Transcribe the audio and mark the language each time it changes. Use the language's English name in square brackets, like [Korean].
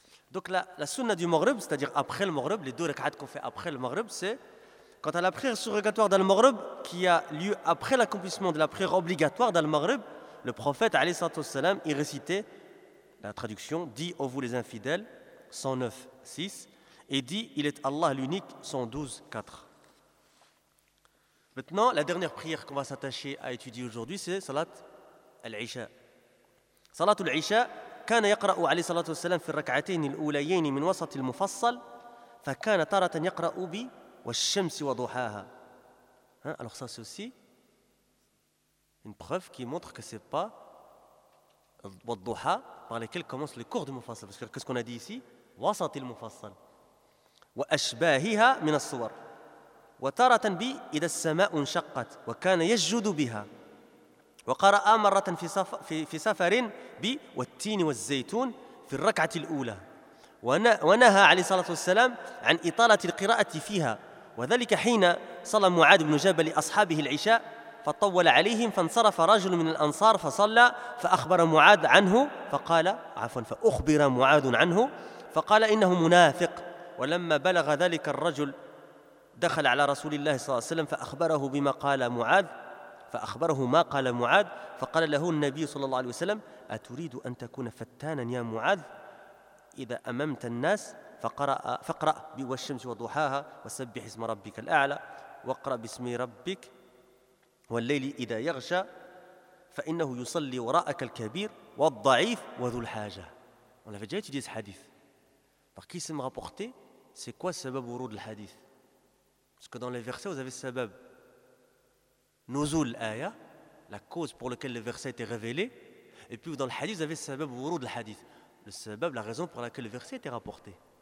[French] Donc la sunna du maghrib, c'est-à-dire après le maghrib, les deux rak'at qu'on fait après le maghrib, c'est quand à la prière surrogatoire dans le maghrib qui a lieu après l'accomplissement de la prière obligatoire dans le maghrib, le prophète alayhi salatu wassalam y récitait la traduction dit ô vous les infidèles 109 6 et dit, il est Allah l'unique, 112, 4. Maintenant, la dernière prière qu'on va s'attacher à étudier aujourd'hui, c'est Salat al-Isha. Salat al-Isha, [Arabic] كان يقرأ عليه الصلاة والسلام في الركعتين الأوليين من وسط المفصل فكان طارة يقرأ بي والشمس وضحاها. [French] Alors ça, c'est aussi une preuve qui montre que ce n'est pas وضحا par lesquels commencent les cours du Mufassal. Parce que qu'est-ce qu'on a dit ici? [Arabic] وسط المفصل. وأشباهها من الصور وتارة بي إذا السماء انشقت وكان يسجد بها وقرأ مرة في سفر بي والتين والزيتون في الركعة الأولى ونهى عليه الصلاة والسلام عن إطالة القراءة فيها وذلك حين صلى معاذ بن جبل لأصحابه العشاء فطول عليهم فانصرف رجل من الأنصار فصلى فأخبر معاذ عنه فقال عفوا فأخبر معاذ عنه فقال إنه منافق ولما بلغ ذلك الرجل دخل على رسول الله صلى الله عليه وسلم فأخبره بما قال معاذ فأخبره ما قال معاذ فقال له النبي صلى الله عليه وسلم أتريد أن تكون فتانا يا معاذ إذا أممت الناس فقرأ والشمس وضحاها وسبح اسم ربك الأعلى وقرأ باسم ربك والليل إذا يغشى فإنه يصلي وراءك الكبير والضعيف وذو الحاجة. [French] On avait déjà étudié ce hadith. Par qui s'est rapporté, c'est quoi le sabab wurud al-hadith? Parce que dans les versets, vous avez le sabab nuzul aya, la cause pour laquelle le verset a été révélé. Et puis dans le hadith, vous avez le sabab wurud al-hadith, le sabab, la raison pour laquelle le verset a été rapporté.